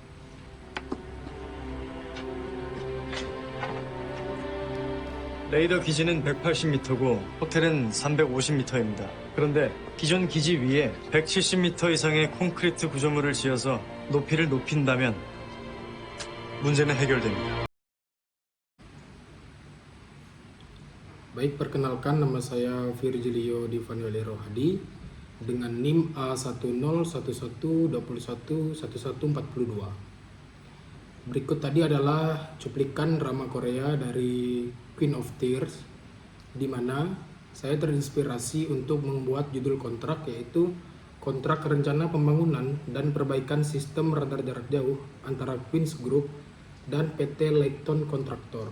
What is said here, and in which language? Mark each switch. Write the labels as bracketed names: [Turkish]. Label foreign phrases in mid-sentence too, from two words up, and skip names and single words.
[Korean] 레이더 기지는 180m고 호텔은 350m입니다. 그런데 기존 기지 위에 170m 이상의 콘크리트 구조물을 지어서 높이를 높인다면 문제는 해결됩니다. [Indonesian] Baik, perkenalkan nama saya Virgilio Di Vanuelero Hadi dengan NIM A1011211142. Berikut tadi adalah cuplikan drama Korea dari Queen of Tears, di mana saya terinspirasi untuk membuat judul kontrak, yaitu kontrak rencana pembangunan dan perbaikan sistem radar jarak jauh antara Queen's Group dan PT Layton Contractor.